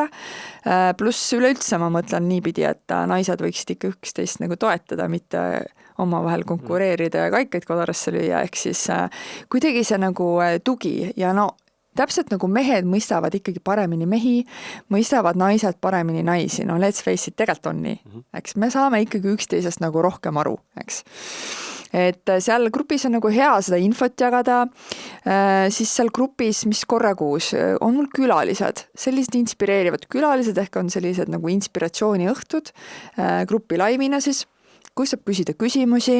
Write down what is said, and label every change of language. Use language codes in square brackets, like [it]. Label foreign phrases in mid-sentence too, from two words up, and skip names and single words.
[et] Pluss üleüldse ma mõtlen niipidi, et naised võiksid ikka üksteist nagu toetada, mitte oma vahel konkureerida ja kaikaid kodarasse lüüa. Ehk siis kuidagi see nagu tugi ja täpselt nagu mehed mõistavad ikkagi paremini mehi, mõistavad naised paremini naisi. [en] Let's face it, [et] tegelikult on nii. Eks me saame ikkagi üksteisest nagu rohkem aru, eks. Et seal grupis on nagu hea seda infot jagada, siis seal grupis, mis korra kuus, on mul külalised, sellised inspireerivad külalised, ehk on sellised nagu inspiratsiooniõhtud grupi laivina siis, kus saab küsida küsimusi.